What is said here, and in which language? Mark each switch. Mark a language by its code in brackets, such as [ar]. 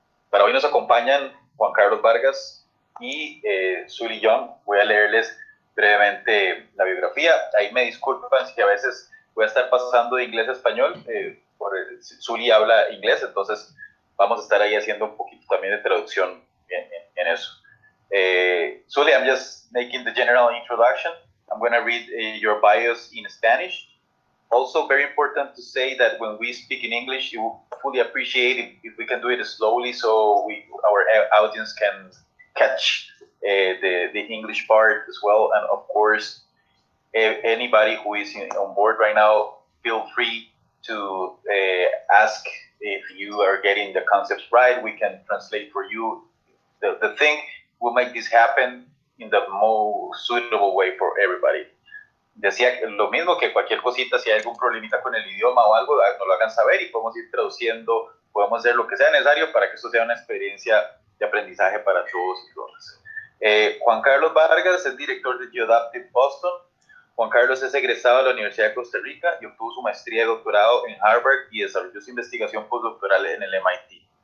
[es] Para hoy nos acompañan Juan Carlos Vargas y Sulhee Yoon. Voy a leerles brevemente la biografía. Ahí me disculpan si a veces voy a estar pasando de inglés a español. Sulhee habla inglés, entonces vamos a estar ahí haciendo un poquito también de traducción en eso. [en] Sulhee, I'm just making the general introduction. I'm going to read your bios in Spanish. Also, very important to say that when we speak in English, you will fully appreciate if we can do it slowly so our audience can catch the English part as well. And of course, anybody who is on board right now, feel free to ask if you are getting the concepts right. We can translate for you. The thing will make this happen in the most suitable way for everybody. [es] Decía lo mismo, que cualquier cosita, si hay algún problemita con el idioma o algo, nos lo hagan saber y podemos ir traduciendo, podemos hacer lo que sea necesario para que esto sea una experiencia de aprendizaje para todos y todas. Juan Carlos Vargas es director de Geoadaptive Boston. Juan Carlos es egresado de la Universidad de Costa Rica y obtuvo su maestría y doctorado en Harvard y desarrolló su investigación postdoctoral en el MIT.